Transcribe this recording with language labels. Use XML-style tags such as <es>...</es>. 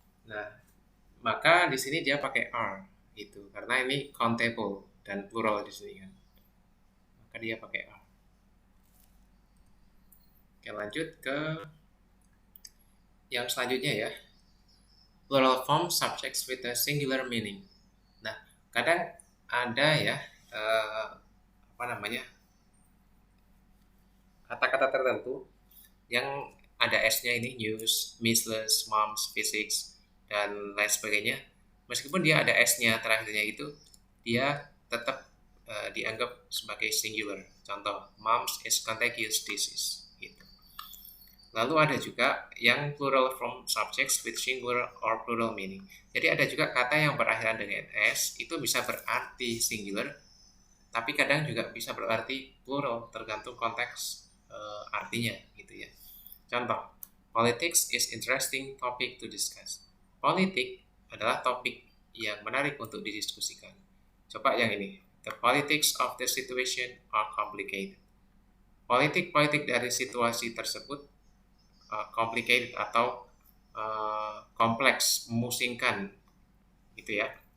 <id>Nah, maka di sini dia pakai are. Gitu, karena ini countable dan plural di sini kan, maka dia pakai are. Oke, lanjut ke yang selanjutnya ya.</id> <en>Plural form subjects with a singular meaning.</en> <id>Nah, kadang ada ya apa namanya, kata-kata tertentu yang ada S-nya, ini news, measles, mumps, physics, dan lain sebagainya. Meskipun dia ada S-nya terakhirnya itu, dia tetap dianggap sebagai singular.</id> <en>Contoh, mumps is contagious disease.</en> <id>Gitu. Lalu ada juga yang</id> <en>plural form subjects with singular or plural meaning.</en> <id>Jadi ada juga kata yang berakhiran dengan S, itu bisa berarti singular, tapi kadang juga bisa berarti plural, tergantung konteks artinya gitu ya.</id> <en>Contoh, politics is interesting topic to discuss.</en> <id>Politik adalah topik yang menarik untuk didiskusikan. Coba yang ini,</id> <en>the politics of the situation are complicated.</en> <id>Politik-politik dari situasi tersebut complicated atau kompleks, memusingkan, gitu ya.</id>